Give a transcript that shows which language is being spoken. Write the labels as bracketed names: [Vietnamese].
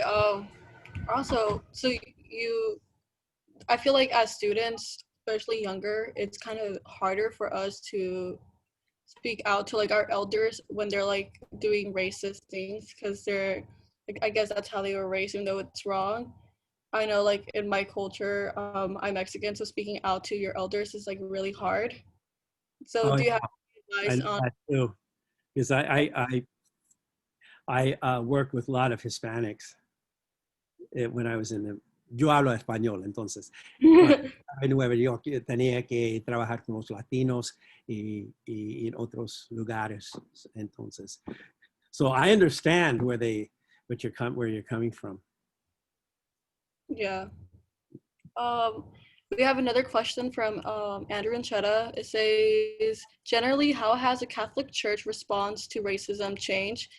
[English] Also, so I feel like as students, especially younger, it's kind of harder for us to speak out to like our elders when they're like doing racist things because they're like, I guess that's how they were raised, even though it's wrong. I know like in my culture, I'm Mexican, so speaking out to your elders is like really hard. So do you have advice on that too? Because I work with a lot of Hispanics when I was in the, [Spanish] yo hablo español, entonces, en Nueva York tenía que trabajar con los latinos y en otros lugares, entonces. [English] So I understand where you're coming from. Yeah. We have another question from Andrew Anchetta. It says, generally, how has the Catholic Church response to racism changed?